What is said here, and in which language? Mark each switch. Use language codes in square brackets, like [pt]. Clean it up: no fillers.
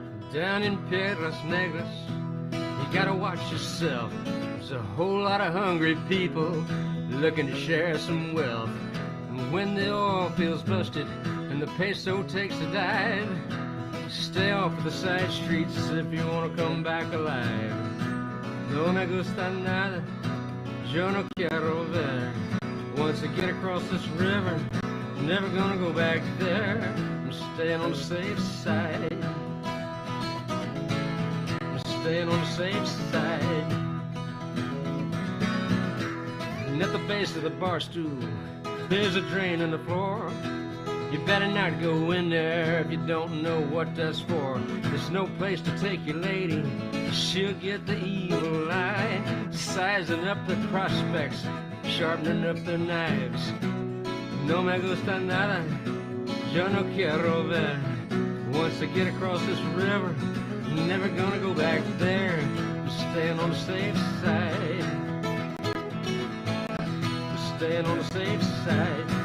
[en] Down in Piedras Negras, you gotta watch yourself. There's a whole lot of hungry people looking to share some wealth. And when the oil feels busted and the peso takes a dive, stay off of the side streets if you wanna come back alive. [es] No me gusta nada, yo no quiero ver. [en] Once I get across this river, never gonna go back there. I'm staying on the safe side. Staying on the safe side. And at the base of the bar stool, there's a drain in the floor. You better not go in there if you don't know what that's for. There's no place to take your lady, she'll get the evil eye. Sizing up the prospects, sharpening up their knives. [es] No me gusta nada, yo no quiero ver. [en] Once I get across this river, I'm never gonna go back there. I'm staying on the safe side. I'm staying on the safe side.